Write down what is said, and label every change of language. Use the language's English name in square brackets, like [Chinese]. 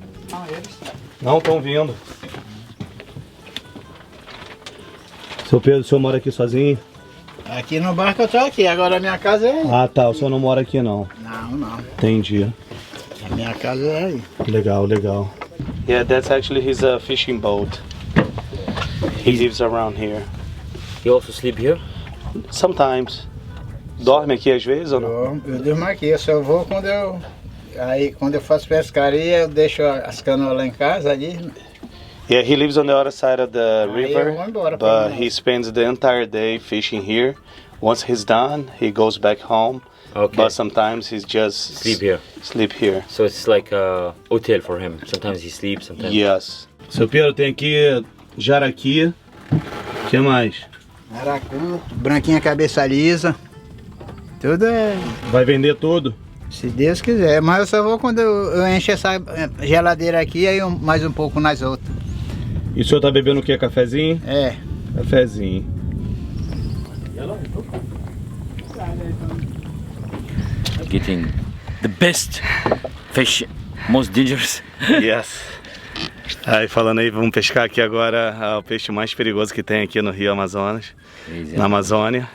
[Portuguese] Não, eles Não estão vindo. Seu Pedro, o senhor mora aqui sozinho? aqui no barco eu tô aqui, agora a minha casa é aí. Ah tá, o senhor não mora aqui não. Não. Entendi. A minha casa é aí. Legal, legal. [English] Yeah, that's actually his fishing boat. He lives around here. You also sleep here? Sometimes. [Portuguese] Dorme aqui às vezes ou não? Eu durmo aqui, eu só vou quando eu faço pescaria, eu deixo as canoas lá em casa ali. [English] Yeah, he lives on the other side of the [Portuguese] Aí [English] river, [Portuguese] eu vou embora pra [English] but [Portuguese] lá. [English] he spends the entire day fishing here. Once he's done, he goes back home. Okay. But sometimes he's just Sleep here. Sleep here. So it's like a hotel for him. Sometimes he sleeps, sometimes. Yes. [Portuguese] Seu Pedro, tem aqui jaraqui. O que mais? Aracu, branquinha cabeça lisa. Tudo é, Vai vender tudo? se Deus quiser. Mas eu só vou quando eu encho essa geladeira aqui, aí mais um pouco nas outras. E o senhor tá bebendo o que? Cafezinho? É. Cafezinho. [English] Getting the best fish, most dangerous. Yes. [Portuguese] Aí falando aí, vamos pescar aqui agora o peixe mais perigoso que tem aqui no Rio Amazonas, na Amazônia.